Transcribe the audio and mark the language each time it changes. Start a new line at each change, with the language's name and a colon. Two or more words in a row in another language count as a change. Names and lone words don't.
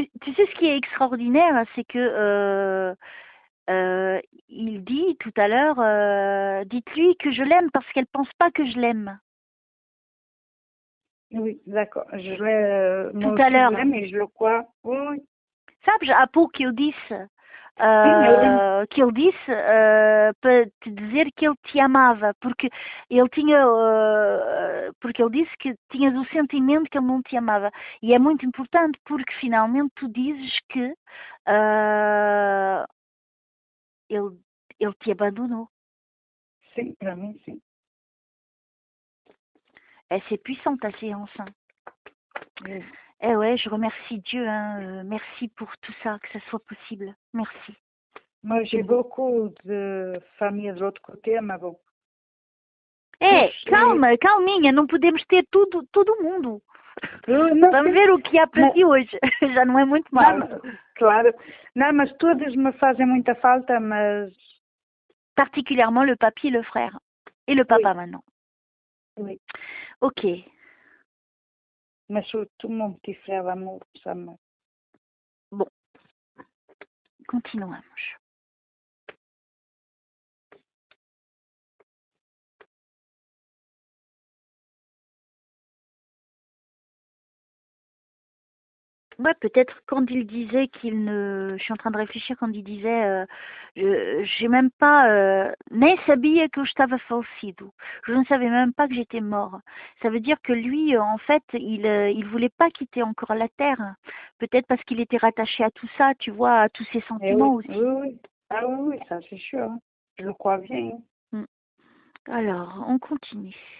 French: Tu sais ce qui est extraordinaire, c'est que il dit tout à l'heure, dites-lui que je l'aime parce qu'elle pense pas que je l'aime. Oui, d'accord. Moi Tout à aussi, je l'heure. l'aime et je le crois. Oui, oui.
Portuguese: Sabes, há pouco eu disse Sim, eu lembro. que ele disse para te dizer que ele te amava, porque ele tinha, porque ele disse que tinhas o sentimento que ele não te amava. E é muito importante porque finalmente tu dizes que ah, ele, ele te abandonou. Sim, para mim, sim.
French: C'est puissant ta séance. Hein. Oui. Eh ouais, je remercie Dieu. Hein, merci pour tout ça, que ça soit possible. Merci. Moi, j'ai beaucoup de familles de l'autre côté, mais bon.
Portuguese: É, calma, calminha, não podemos ter tudo, todo mundo. Não, Vamos ver o que há para ti hoje. Já não é muito mal. Não, claro. Não, mas todas me fazem muita falta, mas...
French: Particulièrement le papy et le frère. Et le papa oui. maintenant. Oui. Ok. Mais surtout mon petit frère l'amour, ça me... Bon. Continuons. Ouais, peut-être quand il disait qu'il ne... Je suis en train de réfléchir quand il disait j'ai même pas...
Portuguese: Nem sabia que eu estava falecido.
French: Je ne savais même pas que j'étais mort. Ça veut dire que lui, en fait, il voulait pas quitter encore la terre. Peut-être parce qu'il était rattaché à tout ça, tu vois, à tous ses sentiments oui, aussi. Oui, oui. Ah oui, oui, ça c'est sûr. Hein. Je le crois bien. Hein. Alors, on continue.